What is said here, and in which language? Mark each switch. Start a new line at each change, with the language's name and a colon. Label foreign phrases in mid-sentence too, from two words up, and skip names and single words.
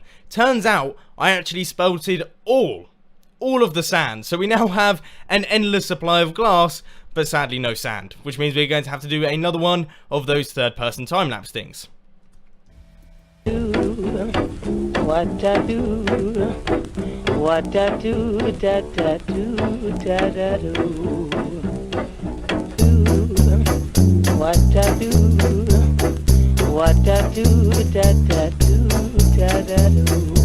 English: Turns out I actually spelted all of the sand. So we now have an endless supply of glass, but sadly no sand. Which means we're going to have to do another one of those third-person time-lapse things. What I do, what I do, da da do, da da do. What I do, what I do, da da do, da da do.